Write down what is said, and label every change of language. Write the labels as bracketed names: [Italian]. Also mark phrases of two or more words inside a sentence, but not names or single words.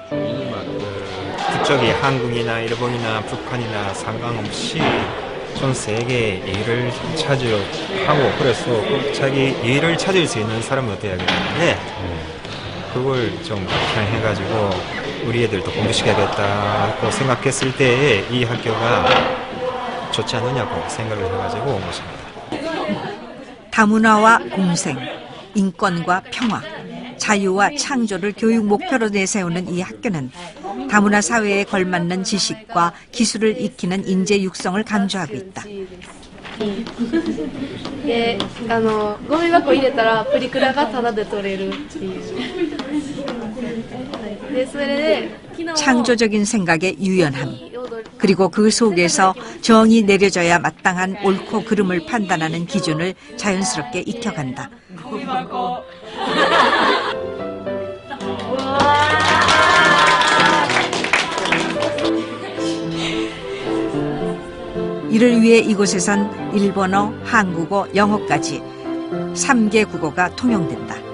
[Korean] 국적이 한국이나 일본이나 북한이나 상관없이 전 세계에 일을 찾으려 하고 그래서 자기 일을 찾을 수 있는 사람이 되어야겠는데 그걸 좀 발견해가지고 우리 애들도 공부시켜야겠다고 생각했을 때에 이 학교가 좋지 않느냐고 생각을 해가지고 온 것입니다. 다문화와 공생, 인권과 평화, 자유와 창조를 교육 목표로 내세우는 이 학교는 다문화 사회에 걸맞는 지식과 기술을 익히는 인재 육성을 강조하고 있다. [Japanese] で、ゴミ箱入れたらプリクラがタダで取れるっていう。で、それで [Korean] 창조적인 생각의 유연함, 그리고 그 속에서 정이 내려져야 마땅한 옳고 그름을 판단하는 기준을 자연스럽게 익혀간다. 이를 위해 이곳에선 일본어, 한국어, 영어까지 3개 국어가 통용된다.